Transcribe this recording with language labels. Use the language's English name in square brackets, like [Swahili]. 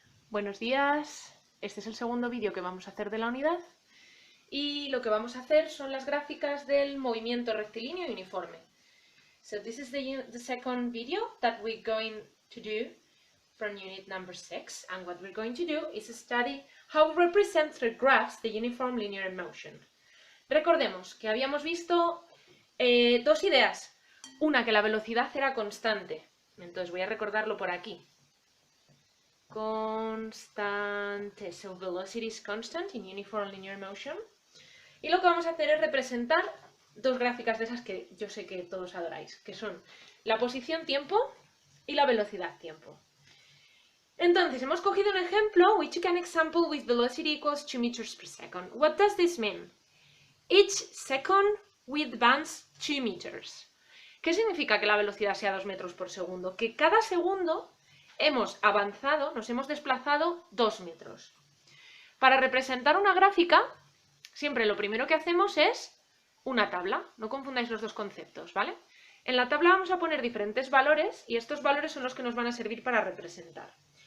[Spanish] Buenos días, este es el segundo vídeo que vamos a hacer de la unidad y lo que vamos a hacer son las gráficas del movimiento rectilíneo y uniforme. [English] So this is the second video that we're going to do from unit number 6, and what we're going to do is study how we represent through graphs the uniform linear motion. [Spanish] Recordemos que habíamos visto dos ideas, una que la velocidad era constante, entonces voy a recordarlo por aquí. [English] Constante, so velocity is constant in uniform linear motion. [Spanish] Y lo que vamos a hacer es representar dos gráficas de esas que yo sé que todos adoráis, que son la posición tiempo y la velocidad tiempo. Entonces, hemos cogido un ejemplo, [English] we took an example with velocity equals 2 meters per second. What does this mean? Each second we advance 2 meters. [Spanish] ¿Qué significa que la velocidad sea 2 metros por segundo? Que cada segundo hemos avanzado, nos hemos desplazado 2 metros. Para representar una gráfica, siempre lo primero que hacemos es una tabla. No confundáis los dos conceptos, ¿vale? En la tabla vamos a poner diferentes valores y estos valores son los que nos van a servir para representar.